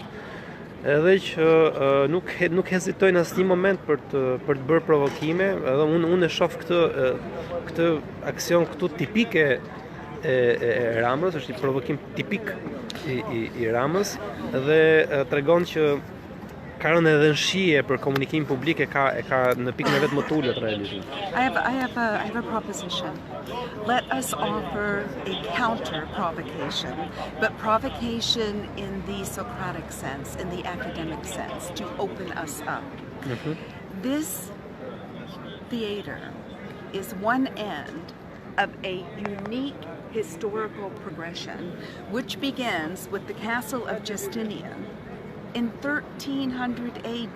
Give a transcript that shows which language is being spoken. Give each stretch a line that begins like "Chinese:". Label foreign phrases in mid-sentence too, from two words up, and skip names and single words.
Albanian: Edhe që nuk hezitojnë asnjë moment për të bërë provokime, edhe unë e shoh këtë aksion këtu tipike e Ramës, është një provokim tipik i Ramës dhe tregon që ka rënë edhe në shije për komunikim publik, e ka në pikën e vet më të ulët realisht.
English: I have a proposition. Let us offer a counter provocation, but provocation in the Socratic sense, in the academic sense, to open us up. This theater is one end of a unique historical progression which begins with the castle of Justinian in 1300 AD.